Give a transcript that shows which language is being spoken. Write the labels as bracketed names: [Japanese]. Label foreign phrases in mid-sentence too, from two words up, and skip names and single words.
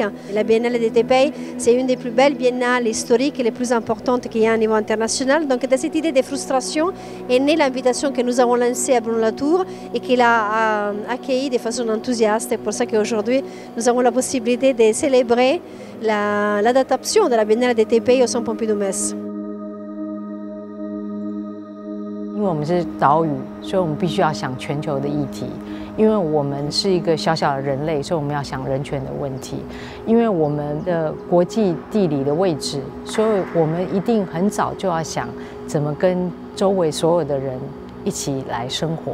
[French] La Biennale de Taipei, c'est une des plus belles biennales historiques et les plus importantes qu'il y a au niveau international. Donc de cette idée de frustration est née l'invitation que nous avons lancée à Bruno Latour et qu'il a accueillie de façon enthousiaste. C'est pour ça qu'aujourd'hui, nous avons la possibilité de célébrer l'adaptation de la Biennale de Taipei au Centre Pompidou-Metz. [Chinese] 因为我们是岛屿，所以我们必须要想全球的议题。因为我们是一个小小的人类，所以我们要想人权的问题。因为我们的国际地理的位置，所以我们一定很早就要想怎么跟周围所有的人一起来生活。